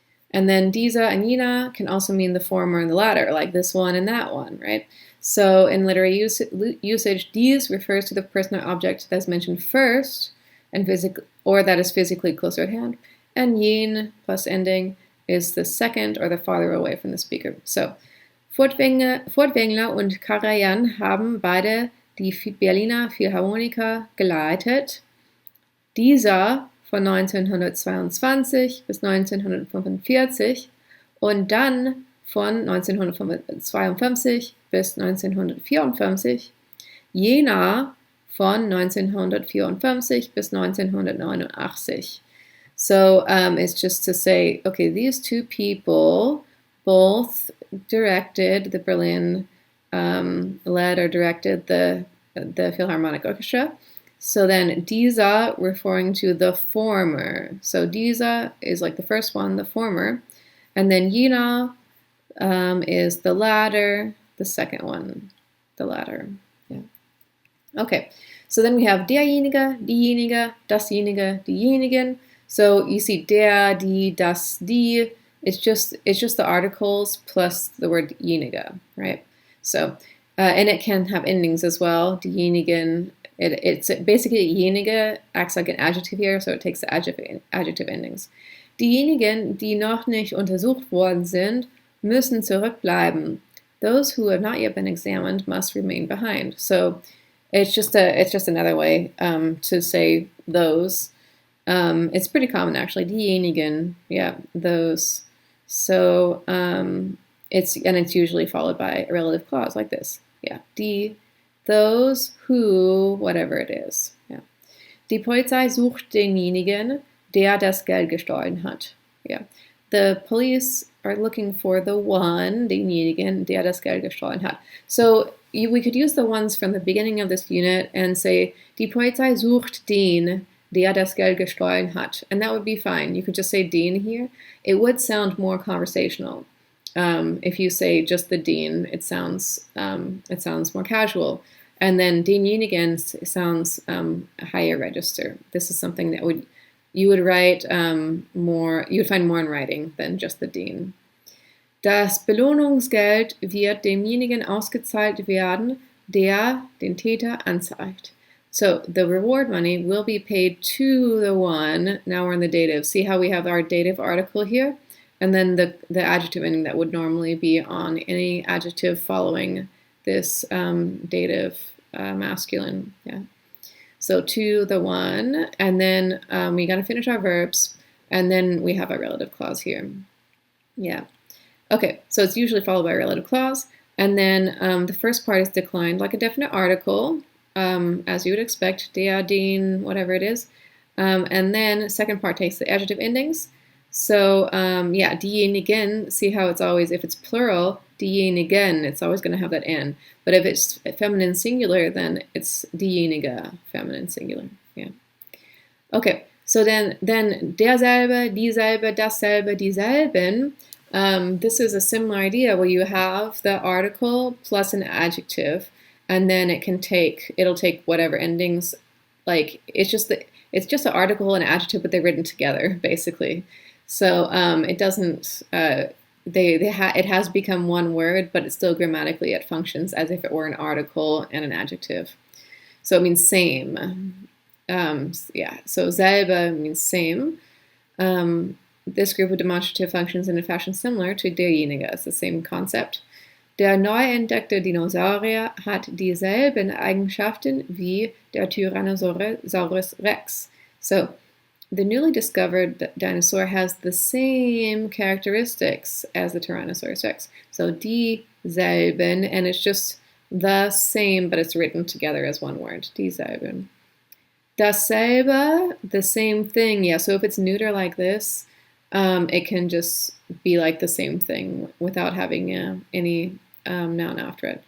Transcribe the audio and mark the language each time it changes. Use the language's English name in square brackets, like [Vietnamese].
[English] And then dieser and jener can also mean the former and the latter, like this one and that one, right? So in literary usage, dies refers to the person or object that's mentioned first and or that is physically closer at hand. And jen plus ending is the second or the farther away from the speaker. [German] So Furtwängler und Karajan haben beide die Berliner Philharmoniker geleitet. Dieser von 1922 bis 1945 und dann von 1952 bis 1954, jener von 1954 bis 1989. [English] So it's just to say, okay, these two people both directed the Berlin, led or directed the Philharmonic Orchestra. So then dieser referring to the former. So dieser is like the first one, the former. And then jener is the latter, the second one, the latter. Yeah. Okay, so then we have derjenige, diejenige, dasjenige, diejenigen. So you see der, die, das, die. It's just the articles plus the word jenige, right? So, and it can have endings as well. Diejenigen. It's basically jenige acts like an adjective here, so it takes the adjective endings. [German] Diejenigen, die noch nicht untersucht worden sind, müssen zurückbleiben. [English] Those who have not yet been examined must remain behind. So it's just another way to say those. It's pretty common actually. Diejenigen, yeah, those. So it's usually followed by a relative clause like this. Yeah, die, those who, whatever it is. Yeah. [German] Die Polizei sucht denjenigen, der das Geld gestohlen hat. [English] Yeah. The police are looking for the one, [German] denjenigen, der das Geld gestohlen hat. [English] So we could use the ones from the beginning of this unit and say, [German] die Polizei sucht den, der das Geld gestohlen hat. [English] And that would be fine. You could just say den here. It would sound more conversational. If you say just the den, it sounds more casual. And then denjenigen sounds higher register. This is something that you would write more, you would find more in writing than just the den. [German] Das Belohnungsgeld wird demjenigen ausgezahlt werden, der den Täter anzeigt. [English] So the reward money will be paid to the one. Now we're in the dative. See how we have our dative article here? And then the adjective ending that would normally be on any adjective following this dative masculine. Yeah. So to the one, and then we got to finish our verbs, and then we have our relative clause here. Yeah. Okay, so it's usually followed by a relative clause, and then the first part is declined like a definite article, as you would expect, der, den, whatever it is. And then the second part takes the adjective endings. So yeah, diejenigen, see how it's always, if it's plural, diejenigen, it's always going to have that N. But if it's feminine singular, then it's diejenige, feminine singular. Yeah. Okay, so then derselbe, dieselbe, dasselbe, dieselben. This is a similar idea where you have the article plus an adjective, and then it'll take whatever endings, like it's just an article and an adjective, but they're written together basically. So it doesn't. It has become one word, but it's still grammatically it functions as if it were an article and an adjective. So it means same. Yeah, so selbe means same. This group of demonstrative functions in a fashion similar to derjenige. It's the same concept. [German] Der neu entdeckte Dinosaurier hat dieselben Eigenschaften wie der Tyrannosaurus Rex. [English] So, the newly discovered dinosaur has the same characteristics as the Tyrannosaurus Rex. So, dieselben, and it's just the same, but it's written together as one word. Dieselben. Dasselbe, the same thing. Yeah, so if it's neuter like this, it can just be like the same thing without having any noun after it.